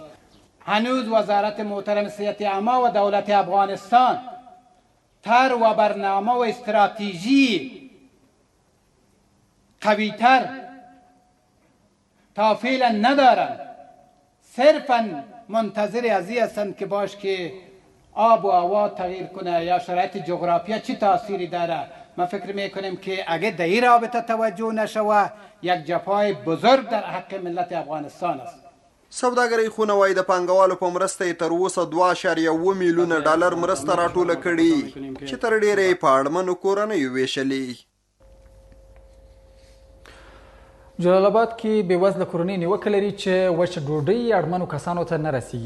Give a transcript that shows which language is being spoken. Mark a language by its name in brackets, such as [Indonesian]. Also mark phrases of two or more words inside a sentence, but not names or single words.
[Persian] هنوز وزارت محترم صحت عامه و دولت افغانستان تر و برنامه و استراتژی قویتر تا فعلا ندارن، صرفا منتظر ازی هستند که باش که آب و هوا تغییر کنه یا شرایط جغرافیا چی تاثیری داره. ما فکر میکنیم که اگه در این رابطه توجه نشوه یک جفای بزرگ در حق ملت افغانستان است. [Pashto] سوداګرۍ خونه وایي د پانګوالو په مرسته یې تر اوسه $2.1 میلیونه مرسته راټوله کړې چې تر ډیره یې په اړمنو کورنیو ویشلې. جلال آباد کې بېوزله کورنۍ نیوکه لري چې وچه ډوډۍ اړمنو کسانو ته نه رسیږي.